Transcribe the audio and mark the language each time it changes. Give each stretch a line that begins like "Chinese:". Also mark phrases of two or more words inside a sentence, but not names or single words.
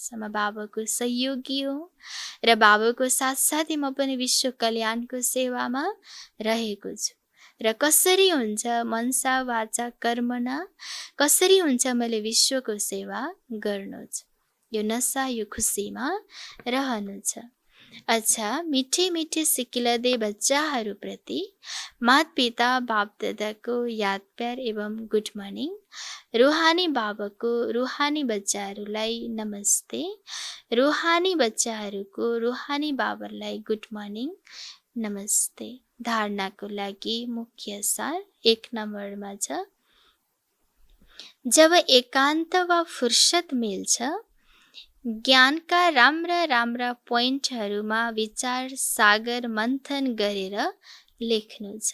Nepali: म बाबाको सहयोगी हो र बाबाको साथसाथै म पनि विश्व कल्याणको सेवामा रहेको छु। र कसरी हुन्छ मनसा वाचा कर्मना, कसरी हुन्छ मैले विश्वको सेवा गर्नु छ। यो नशा, यो खुसीमा रहनु छ। अच्छा, मिठे मिठे सिकिलदे बच्चाहरूप्रति मात पिता बाप दादाको याद प्यार एवं
English: good morning.
Nepali: रूहानी बाबाको रूहानी बच्चाहरूलाई नमस्ते। रूहानी बच्चाहरूको रूहानी बाबालाई
English: good morning,
Nepali: नमस्ते। धारणाको लागि मुख्य सार 1 नम्बरमा छ। जब एकान्त वा फुर्सद मिल्छ, ज्ञानका राम्रा राम्रा पोइन्टहरूमा विचार सागर मन्थन गरेर लेख्नु छ।